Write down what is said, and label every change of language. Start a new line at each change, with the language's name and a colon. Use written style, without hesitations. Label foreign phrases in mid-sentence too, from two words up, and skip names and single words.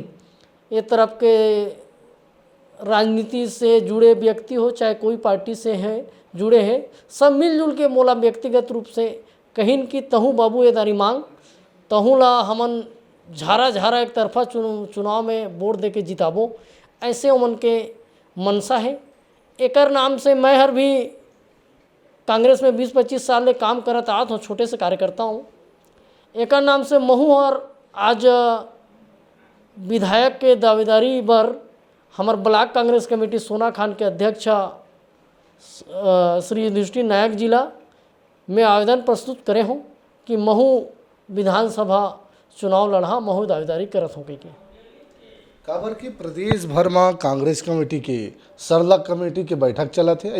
Chhattisgarhi: ये तरफ के राजनीति से जुड़े व्यक्ति हो चाहे कोई पार्टी से है जुड़े हैं, सब मिलजुल के मोला व्यक्तिगत रूप से कहिन कि तहूँ बाबू ये दारी मांग, तहूँ ला हमन झारा झारा एक तरफा चुनाव में वोट दे के जिताबो, ऐसे उमन के मनसा है। एकर नाम से मैं हर भी कांग्रेस में 20-25 साल ले काम करत आत हूँ, छोटे से कार्यकर्ता हूँ। एकर नाम से महू और आज विधायक के दावेदारी बर हमार ब्लॉक कांग्रेस कमेटी सोना खान के अध्यक्ष श्री युधिष्ठिर नायक जिला में आवेदन प्रस्तुत करे हूँ कि महू विधानसभा चुनाव लड़ा, महू दावेदारी करत हूँ। कहीं काबर की प्रदेश भर में कांग्रेस कमेटी के सरलग कमेटी के बैठक चलत है।